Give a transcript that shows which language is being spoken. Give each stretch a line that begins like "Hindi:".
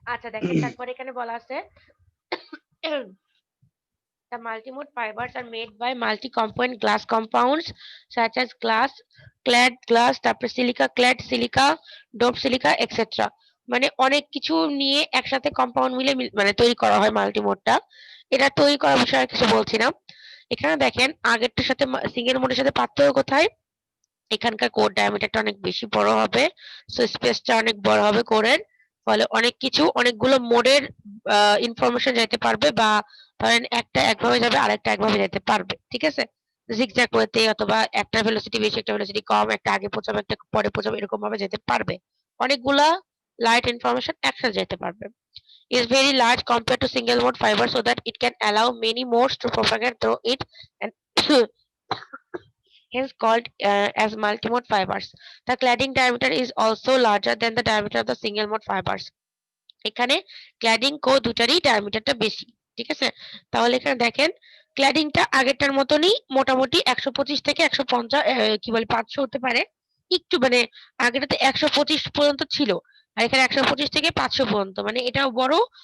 Bangla: আচ্ছা দেখেন, তারপরে এখানে বলা আছে
English: the multimode fibers are made by multi-component glass compounds such as glass, clad glass,
Bangla: তারপর silica, clad silica, dope silica, etcetera. মানে অনেক কিছু নিয়ে একসাথে কম্পাউন্ড মিলে মানে তৈরি করা হয় মাল্টিমোডটা। এটা তৈরি করার বিষয়ে আর কিছু বলছি না। এখানে দেখেন আগেরটার সাথে সিঙ্গেল মোডের সাথে পার্থক্য কোথায়? এখানকার কোর ডায়ামিটারটা অনেক বেশি বড় হবে, সো স্পেসটা অনেক বড় হবে কোরের, ফলে অনেক কিছু অনেকগুলো মোডের ইনফরমেশন যেতে পারবে, বা ধরেন একটা একভাবে যাবে আরেকটা একভাবে যেতে পারবে। ঠিক আছে, জিগজ্যাগ ওয়েতে, অথবা একটা ভেলোসিটি বেশি একটা ভেলোসিটি কম, একটা আগে পৌঁছাবে একটা পরে পৌঁছাবে, এরকম ভাবে যেতে পারবে। অনেকগুলা লাইট ইনফরমেশন একসাথে যেতে পারবে।
English: Is very large compared to single mode fiber so that it can allow many modes to propagate through it and hence called as multimode fibers. The cladding diameter is also larger than the diameter of the single mode fibers.
Bangla: এখানে cladding কো দুটারই ডায়ামিটারটা বেশি। ঠিক আছে, তাহলে এখানে দেখেন ক্ল্যাডিংটা আগেরটার মতনই মোটামুটি 125 থেকে 150 কি বলে 500 হতে পারে, একটু মানে আগেরটাতে 125 পর্যন্ত ছিল, আর এখানে 125 থেকে 500 পর্যন্ত, মানে এটাও বড়।